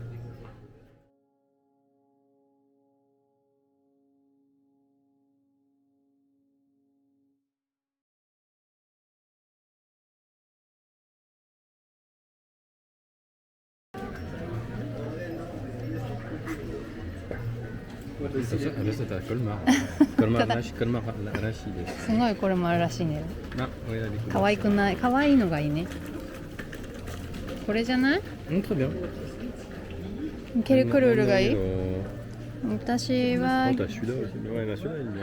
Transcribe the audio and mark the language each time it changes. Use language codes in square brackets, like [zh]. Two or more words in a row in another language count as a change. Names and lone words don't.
[fr] C'est à Colmar. Colmar Rachid. [ja] すごいコルマールらしいね。 [fr] Ah, regardez. [ja] 可愛くない？可愛いのがいいね。これじゃない？ [fr] Très bien. quelle couleur [ja] がいい？私は [fr] Oh, t'as celui-là aussi. Ouais, là, celui-là, il est bien.